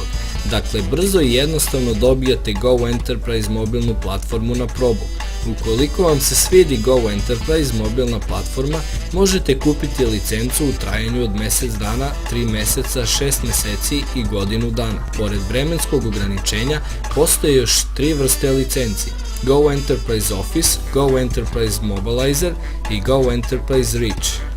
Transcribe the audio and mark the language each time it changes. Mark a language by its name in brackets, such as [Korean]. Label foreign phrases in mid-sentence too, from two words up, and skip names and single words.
[Serbian] Dakle, brzo i jednostavno dobijate Go Enterprise mobilnu platformu na probu. Ukoliko vam se svidi Go Enterprise mobilna platforma, možete kupiti licencu u trajanju od mesec dana, 3 meseca, 6 meseci i godinu dana. Pored vremenskog ograničenja, postoje još 3 vrste licenci: Go Enterprise Office, Go Enterprise Mobilizer i Go Enterprise Reach.